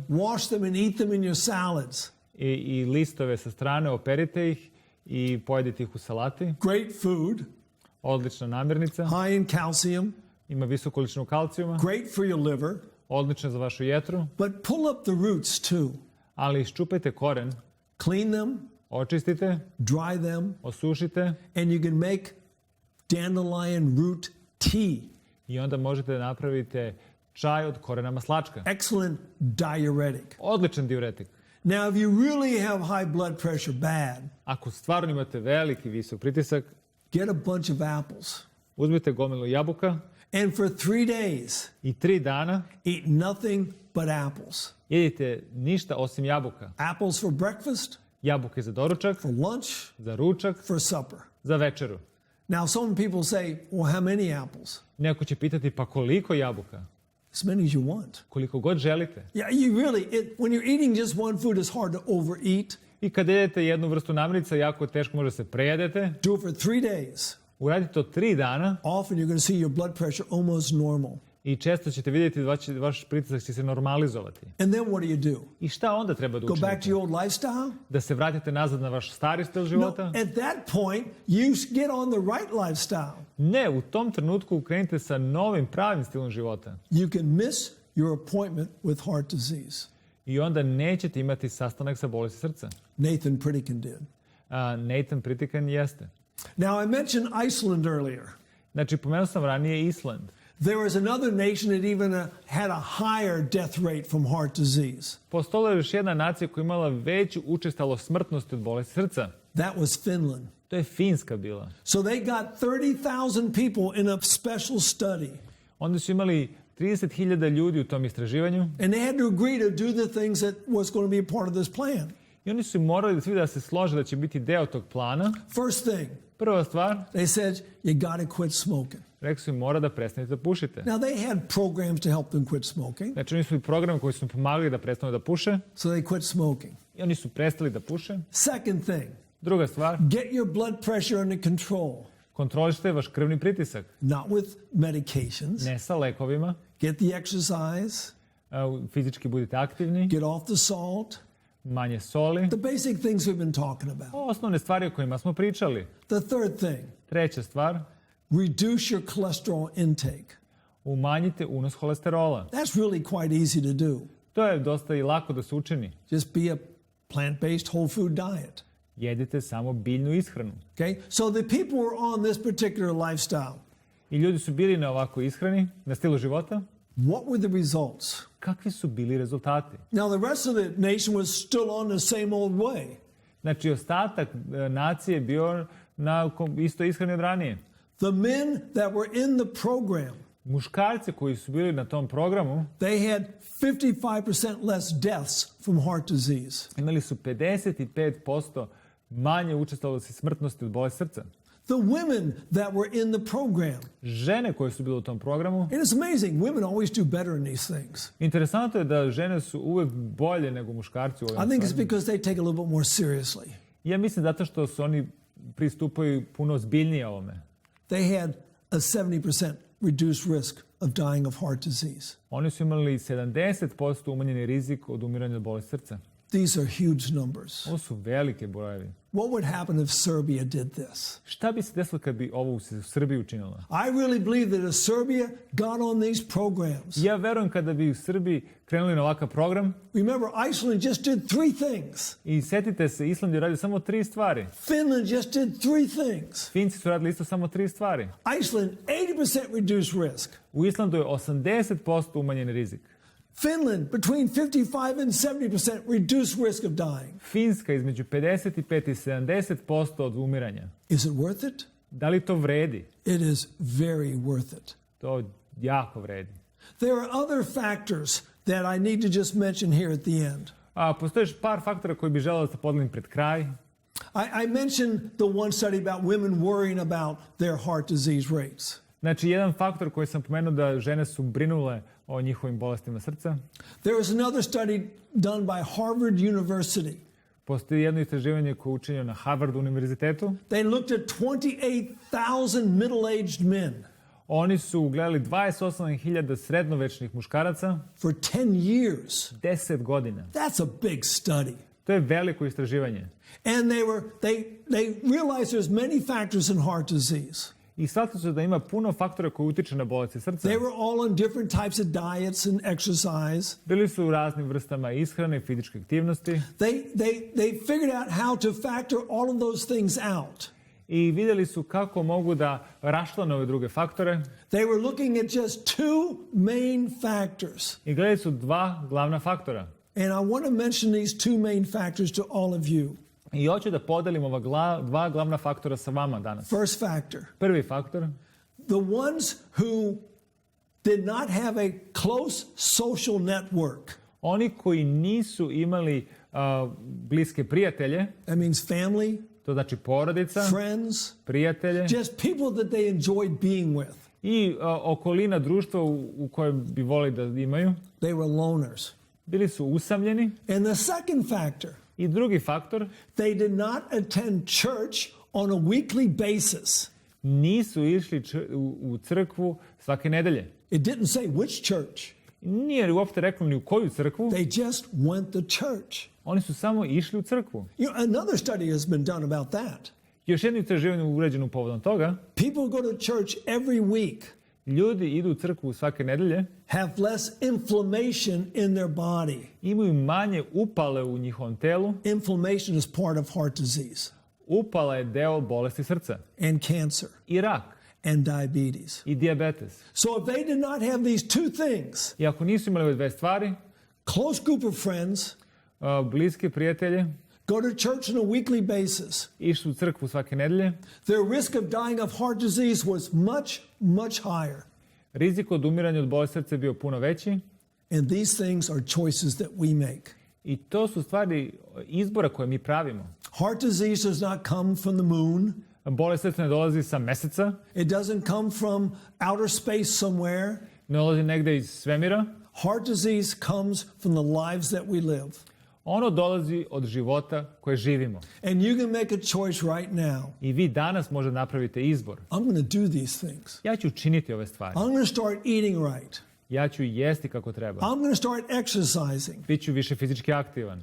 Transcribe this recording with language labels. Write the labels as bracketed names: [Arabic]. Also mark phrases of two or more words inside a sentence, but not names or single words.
[English] wash them and eat them in your salads. [Serbian] i listove sa strane, operite ih i pojedite ih u salati. [English] Great food, [Serbian] Odlična namirnica, [English] high in calcium, [Serbian] ima visoku količinu kalcijuma, [English] great for your liver, [Serbian] odlična za vašu jetru, [English] but pull up the roots too. [Serbian] ali iščupajte koren, [English] Clean them, [Serbian] očistite, [English] dry them, [Serbian] osušite [English] and you can make dandelion root tea. [Serbian] i onda možete da napravite čaj od korena maslačka. [English] Excellent diuretic. [Serbian] Odličan diuretik. [English] Now, if you really have high blood pressure bad, [Serbian] Ako stvarno imate veliki visok pritisak, [English] get a bunch of apples. [Serbian] uzmite gomilu jabuka [English] And for 3 days, [Serbian] i 3 dana [English] eat nothing but apples. [Serbian] jedite ništa osim jabuka. [English] Apples for breakfast, [Serbian] Jabuke za doručak, [English] for lunch, [Serbian] za ručak, [English] for supper. [Serbian] za večeru. [English] Now, some people say, well, how many apples? [Serbian] Neko će pitati pa koliko jabuka? [English] As many as you want. [Serbian] Koliko god želite. [English] Yeah, you really, when you're eating just one food, it's hard to overeat. [Serbian] I kad jedete jednu vrstu namirnica, jako je teško, može se prejedete. [English] Do it for 3 days. [Serbian] Uradite to 3 dana [English] Often you're going to see your blood pressure almost normal. [Serbian] i često ćete vidjeti da vaš pritisak će se normalizovati. [English] And then what do you do? [Serbian] I šta onda treba da [English] Go back to [Serbian] učinite? [English] your old lifestyle? [Serbian] Da se vratite nazad na vaš stari stil [English] No, [Serbian] života? [English] at that point, you get on the right lifestyle. [Serbian] Ne, u tom trenutku krenite sa novim pravim stilom života. [English] You can miss your appointment with heart disease. [Serbian] I onda nećete imati sastanak sa bolesti srca. [English] Nathan Pritikin did. [Serbian] Nathan Pritikin jeste. [English] Now, I mentioned Iceland earlier. [Serbian] Znači, pomenuo sam ranije Island. [English] There was another nation that even had a higher death rate from heart disease. [Serbian] Postojala je još jedna nacija koja je imala veću učestalost smrtnosti od bolesti srca. [English] That was Finland. [Serbian] To je Finska bila. [English] So they got 30,000 people in a special study. [Serbian] Onda su imali 30.000 ljudi u tom istraživanju [English] And they had to agree to do the things that was going to be a part of this plan. [Serbian] i oni su morali svi da se slože da će biti deo tog plana. [English] First thing, [Serbian] Prva stvar, [English] they said, you got to quit smoking. [Serbian] rekli su im mora da prestanete da pušite. [English] Now, they had programs to help them quit smoking, [Serbian] Znači, oni su i program koji su im pomagali da prestanu da puše [English] so they quit smoking. [Serbian] i oni su prestali da puše. [English] Second thing, [Serbian] Druga stvar, [English] get your blood pressure under control, [Serbian] kontrolišite vaš krvni pritisak. [English] not with medications. [Serbian] Ne sa lekovima, [English] Get the exercise, [Serbian] fizički budite aktivni, [English] get off the salt, [Serbian] manje soli. [English] the basic things we've been talking about. [Serbian] Osnovne stvari o kojima smo pričali. [English] The third thing, [Serbian] Treća stvar, [English] reduce your cholesterol intake. [Serbian] umanjite unos holesterola. [English] That's really quite easy to do. [Serbian] To je dosta i lako da se učini. [English] Just be a plant-based whole food diet. [Serbian] Jedite samo biljnu ishranu. [English] Okay? So the people were on this particular lifestyle. [Serbian] I ljudi su bili na ovakvoj ishrani, na stilu života. [English] What were the results? [Serbian] Kakvi su bili rezultati? [English] Now, the rest of the nation was still on the same old way. [Serbian] Znači, ostatak nacije je bio na istoj ishrani od ranije. [English] The men that were in the program, [Serbian] Muškarci koji su bili na tom programu [English] they had 55% less deaths from heart disease. [Serbian] imali su 55% manje učestalosti smrtnosti od bolesti srca. [English] The women that were in the program. [Serbian] Žene koje su bile u tom programu. [English] And it's amazing, women always do better in these things. [Serbian] Interesantno je da žene su uvek bolje nego muškarci u ovim [English] I think it's [Serbian] stvarima. [English] because they take a little bit more seriously. [Serbian] Ja mislim zato što su oni pristupaju puno ozbiljnije ovome. [English] They had a 70% reduced risk of dying of heart disease. [Serbian] Oni su imali 70% umanjeni rizik od umiranja od bolesti srca. [English] These are huge numbers. [Serbian] Ovo su velike brojevi. [English] What would happen if Serbia did this? [Serbian] Šta bi se desilo kad bi ovo u Srbiji učinila? [English] I really believe that if Serbia got on these programs. [Serbian] Ja verujem kada bi u Srbiji krenuli na ovakav program. [English] Remember, Iceland just did 3 things. [Serbian] I setite se, Island je radio samo 3 stvari. [English] Finland just did 3 things. [Serbian] Finci su radili isto samo 3 stvari. [English] Iceland, 80% reduced risk. [Serbian] U Islandu je 80% umanjen rizik. [English] Finland, between 55 and 70% reduced risk of dying. [Serbian] Finska između 55 i 70% od umiranja. [English] Is it worth it? [Serbian] Da li to vredi? [English] It is very worth it. [Serbian] To jako vredi. [English] There are other factors that I need to just mention here at the end. [Serbian] Postoje par faktora koji bi želeo da se podelim pred kraj. [English] I mentioned the one study about women worrying about their heart disease rates. [Serbian] Znači, jedan faktor koji sam pomenuo da žene su brinule o njihovim bolestima srca. [English] There was another study done by Harvard University. [Serbian] Postoji jedno istraživanje koje je učinjeno na Harvard univerzitetu. [English] They looked at 28,000 middle-aged men. [Serbian] Oni su gledali 28.000 srednovečnih muškaraca [English] For 10 years. [Serbian] 10 godina. [English] That's a big study. [Serbian] To je veliko istraživanje. [English] And they realized there's many factors in heart disease. [Serbian] I shvatili su da ima puno faktora koji utiču na bolesti srca. [English] They were all on different types of diets and exercise. [Serbian] Bili su u raznim vrstama ishrane i fizičke aktivnosti. [English] They figured out how to factor all of those things out. [Serbian] I vidjeli su kako mogu da raščlane ove druge faktore. [English] They were looking at just 2 main factors. [Serbian] I gledali su 2 glavna faktora. [English] And I want to mention these 2 main factors to all of you. [Serbian] I hoću da podelim ova 2 glavna faktora sa vama danas. [English] First factor. [Serbian] Prvi faktor. [English] The ones who did not have a close social network. [Serbian] Oni koji nisu imali bliske prijatelje. [English] That means family. [Serbian] To znači porodica. [English] Friends. [Serbian] Prijatelje. [English] Just people that they enjoyed being with. [Serbian] I okolina društva u kojem bi volili da imaju. [English] They were loners. [Serbian] Bili su usamljeni. [English] And the second factor. [Serbian] I drugi faktor. [English] They did not attend church on a weekly basis. [Serbian] Nisu išli u crkvu svake nedelje. [English] It didn't say which church. [Serbian] Nije uopšte reklo ni u koju crkvu. [English] They just went to church. [Serbian] Oni su samo išli u crkvu. [English] Another study has been done about that. [Serbian] Još jedno istraživanje urađeno povodom toga. [English] People go to church every week. [Serbian] Ljudi idu u crkvu svake nedelje. [English] Have less inflammation in their body. [Serbian] Imaju manje upale u njihovom telu. [English] Inflammation is part of heart disease. [Serbian] Upala je deo bolesti srca. [English] And cancer. [Serbian] I rak. [English] And diabetes. [Serbian] I dijabetes. [English] So if they did not have these 2 things. [Serbian] I ako nisu imali ove 2 stvari. [English] Close group of friends. [Serbian] Bliske prijatelje. [English] Go to church on a weekly basis. [Serbian] Išli u crkvu svake nedelje. [English] Their risk of dying of heart disease was much higher. [Serbian] Rizik od umiranja od bolesti srca je bio puno veći. [English] And these things are choices that we make. [Serbian] I to su stvari izbora koje mi pravimo. [English] Heart disease does not come from the moon. [Serbian] Bolest srca ne dolazi sa meseca. [English] It doesn't come from outer space somewhere. [Serbian] Ne dolazi negde iz svemira. [English] Heart disease comes from the lives that we live. [Serbian] Ono dolazi od života koje živimo. [English] And you can make a choice right now. [Serbian] I vi danas možete napraviti izbor. [English] I'm going to do these things. [Serbian] Ja ću činiti ove stvari. [English] I'm going to start eating right. [Serbian] Ja ću jesti kako treba. [English] I'm going to start exercising. [Serbian] Biću više fizički aktivan.